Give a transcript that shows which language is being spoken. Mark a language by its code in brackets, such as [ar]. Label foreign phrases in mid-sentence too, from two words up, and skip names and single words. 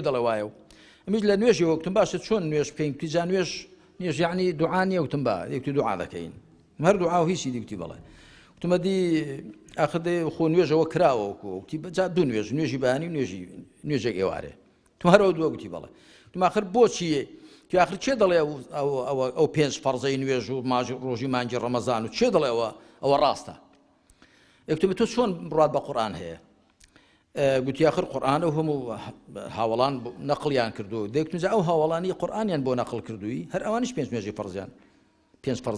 [ckb] دەڵێ وایە ئەمیش لە نوێژی وەکتم باشە چۆن نوێژ بکەین کتیجا نوێژ یعنی دوعا نییە وتم با یەکتی دوعا دەکەین هەر دوعا و هیچی دیوتی بەڵێ وتمە دی ئاخر خۆ نوێژەوە کراوە وتی بەجا دوو نوێژی بەیانی نوێژێک ئێوارێ تو هەرەوە دووە گوتی بەڵێ وتم آخر بۆچیە تو آخر چێ دەڵێ ئەو پێنج فەرزەی نوێژ و ڕۆژی مانگی ڕەمەزان و چێ دەڵێ ئەوە ڕاستە یەکتم تۆ چۆن بڕات بە قورئان هەیە گوتی آخر قورئان و هەموو هاوڵان نەقڵیان کردو دەیکتم ئەو هاوڵانی قورئانیان بۆ نەقڵ کردووی هەر ئەوانیش پێنج نوێژی فەرزیان پێنج فەرزەیان